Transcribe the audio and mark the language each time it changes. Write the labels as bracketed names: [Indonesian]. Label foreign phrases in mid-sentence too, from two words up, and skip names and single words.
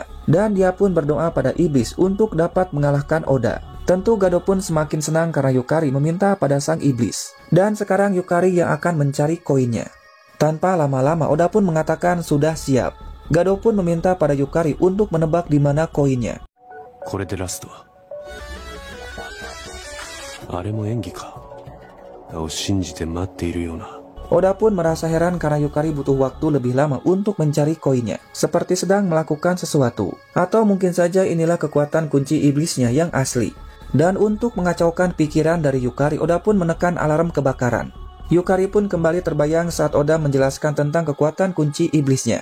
[Indonesian] Dan dia pun berdoa pada iblis untuk dapat mengalahkan Oda. Tentu Gado pun semakin senang karena Yukari meminta pada sang iblis. Dan sekarang Yukari yang akan mencari koinnya. Tanpa lama-lama Oda pun mengatakan sudah siap. Gado pun meminta pada Yukari untuk menebak di mana koinnya. [Japanese] これでラストは。あれも演技か。を信じて待っているような。 [Indonesian] Oda pun merasa heran karena Yukari butuh waktu lebih lama untuk mencari koinnya, seperti sedang melakukan sesuatu. Atau mungkin saja inilah kekuatan kunci iblisnya yang asli. Dan untuk mengacaukan pikiran dari Yukari, Oda pun menekan alarm kebakaran. Yukari pun kembali terbayang saat Oda menjelaskan tentang kekuatan kunci iblisnya.